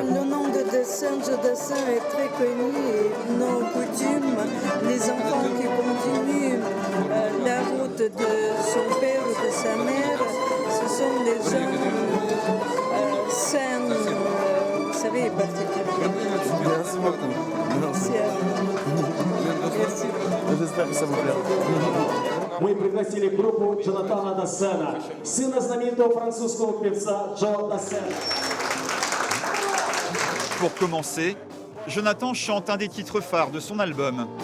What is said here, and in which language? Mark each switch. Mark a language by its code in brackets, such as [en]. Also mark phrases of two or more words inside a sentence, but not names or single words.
[fr] que le nom de Joe Dassin est très connu et nos coutumes, les enfants qui continuent la route de son père ou de sa mère, ce sont des gens sains, vous savez, particulièrement. Merci beaucoup. Merci à vous. Merci. J'espère que ça vous plaira. [ru] Мы пригласили группу Джонатана Дассена, сына знаменитого французского певца Джо Дассена. [fr] Pour commencer, Jonathan chante un des titres phares de son album.